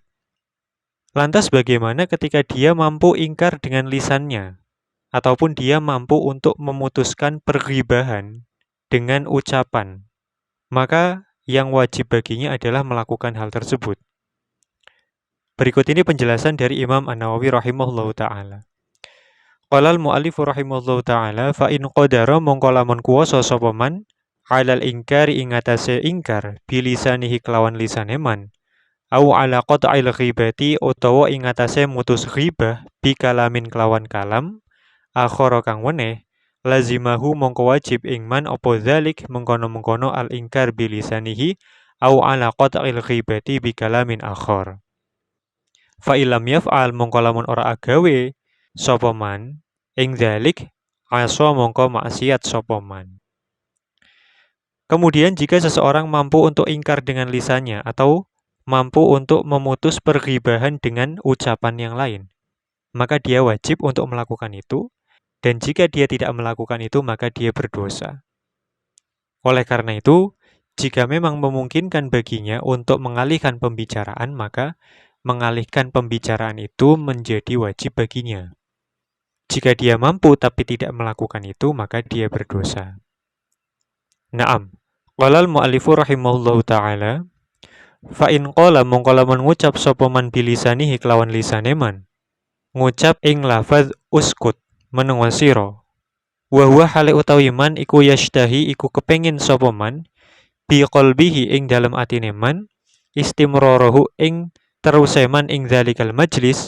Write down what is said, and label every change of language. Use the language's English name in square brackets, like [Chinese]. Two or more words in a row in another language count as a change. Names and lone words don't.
[Indonesian] Lantas bagaimana ketika dia mampu ingkar dengan lisannya, ataupun dia mampu untuk memutuskan perghibahan dengan ucapan? Maka yang wajib baginya adalah melakukan hal tersebut. Berikut ini penjelasan dari Imam An-Nawawi [Arabic] رحمه الله تعالى. قال المؤلف رحمه الله تعالى، فإن قدر [Javanese] mongko lamun kuwasa sapa [Arabic] من على الإنكار [Javanese] ing atase ingkar [Arabic] bilisanihi [Javanese] kelawan lisane [Arabic] من، أو على قطع الغيبة [Javanese] utawa ing atase mutus ghibah [Arabic] بكلام [Javanese] kelawan kalam, [Arabic] akhara [Javanese] kang weneh [Arabic] lazimahu [Javanese] mongko wajib ing [Arabic] man apa dzalik mengkono-mengkono الإنكار بلسانه أو على قطع الغيبة بكلام آخر. فإن لم يفعل [Javanese] mongko lamun ora agawe sapa man ing dzalik asa mongko maksiat sapa man. [Indonesian] Kemudian jika seseorang mampu untuk ingkar dengan lisannya atau mampu untuk memutus perghibahan dengan ucapan yang lain, maka dia wajib untuk melakukan itu, dan jika dia tidak melakukan itu maka dia berdosa. Oleh karena itu, jika memang memungkinkan baginya untuk mengalihkan pembicaraan, maka mengalihkan pembicaraan itu menjadi wajib baginya. Jika dia mampu tapi tidak melakukan itu, maka dia berdosa. Naam. [Arabic] قال المؤلف رحمه الله تعالى، فإن قال [Javanese] mongko lamun ngucap sapa man bilisanihi kelawan lisane man, ngucap ing lafaz uskut menengon sira, [Arabic] وهو [Javanese] hale utawi man iku yashtahi iku kepengin sapa man [Arabic] بقلبه [Javanese] ing dalem atine man istimrarahu ing teruse man ing [Arabic] ذلك المجلس.